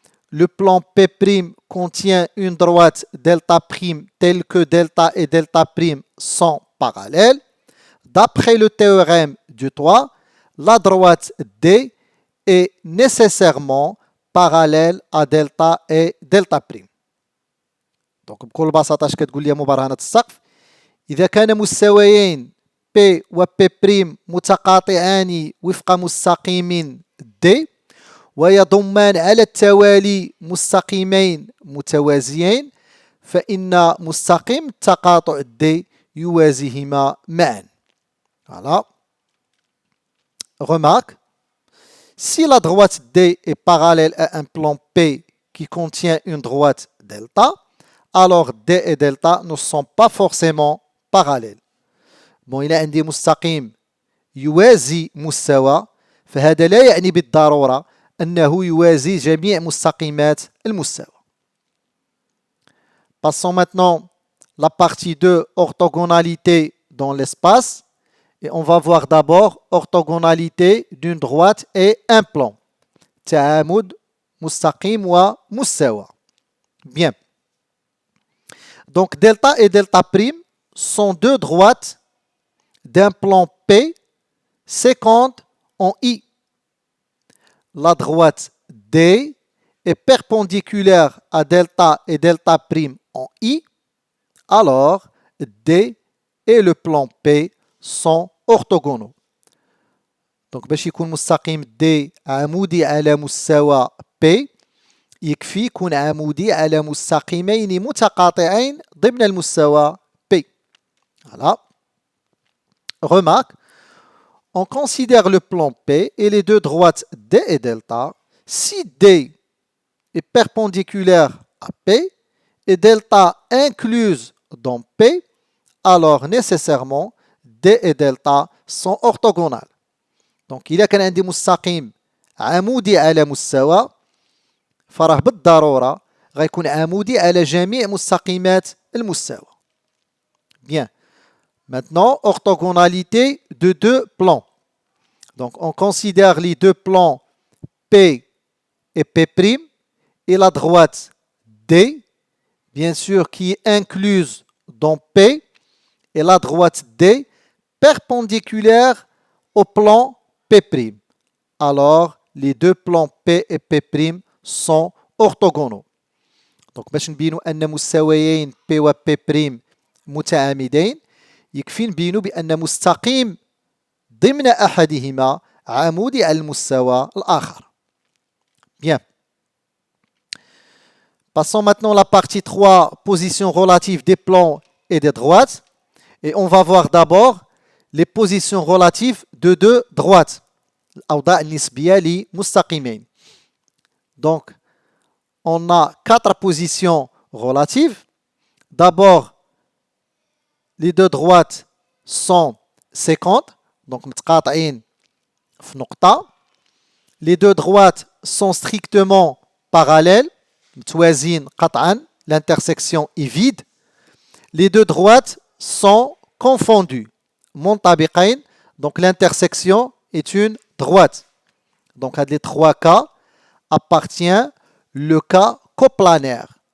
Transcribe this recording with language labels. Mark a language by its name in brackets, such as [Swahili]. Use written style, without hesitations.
[French] Le plan P' contient une droite delta' telle que delta et delta' sont parallèles. D'après le théorème du toit, la droite D est nécessairement parallèle à delta et delta'. [Arabic] Donc بكل بساطة اش كتقول لي مبرهنة السقف؟ إذا كان مستويين P و P' متقاطعان وفق مستقيم D ويضمان على التوالي مستقيمين متوازيين فإن مستقيم التقاطع D يوازيهما معا. [French] Voilà. Remarque, si la droite D est parallèle à un plan P qui contient une droite delta, alors D et delta ne sont pas forcément parallèles. [Arabic] Bon, il a عندي مستقيم يوازي مستوى فهذا لا يعني بالضرورة أنه يوازي جميع مستقيمات المستوى. [French] Passons maintenant la partie 2, orthogonalité dans l'espace. Et on va voir d'abord orthogonalité d'une droite et un plan. [Arabic] تعامد مستقيم ومستوى. Bien. [French] Donc delta et delta' sont deux droites d'un plan P 50 en I. La droite D est perpendiculaire à delta et delta' en I. Alors D et le plan P sont orthogonaux. [Arabic] Donc باش يكون مستقيم D عمودي على مستوى P يكفي يكون عمودي على مستقيمين متقاطعين ضمن المستوى P. [French] Voilà. Remarque, on considère le plan P et les deux droites D et delta. Si D est perpendiculaire à P et delta incluse dans P, alors nécessairement D et delta sont orthogonales. Donc, il y a un مستقيم [Arabic] عمودي على مستوى فراه بالضرورة غيكون عمودي على جميع مستقيمات المستوى. [French] Bien. Maintenant, orthogonalité de deux plans. Donc, on considère les deux plans P et P' et la droite D, bien sûr, qui est incluse dans P et la droite D perpendiculaire au plan P'. Alors, les deux plans P et P' sont orthogonaux. [Arabic] Donc, باش نبينوا أن مستويين P و P' متعامدين يكفي نبينوا بأن مستقيم ضمن أحدهما عمودي على المستوى الآخر. [French] Bien. Passons maintenant à la partie 3, positions relatives des plans et des droites. Et on va voir d'abord les positions relatives de deux droites. [Arabic] الأوضاع النسبية لمستقيمين. [French] Donc, on a 4 positions relatives. D'abord, les deux droites sont 50. [Arabic] Donc, متقاطعين في نقطة. [French] Les deux droites sont strictement parallèles. [Arabic] متوازين قطعا. [French] L'intersection est vide. Les deux droites sont confondues. [Arabic] منطبقين. [French] Donc, l'intersection est une droite. Donc, à les 3 cas appartient le cas coplanaire.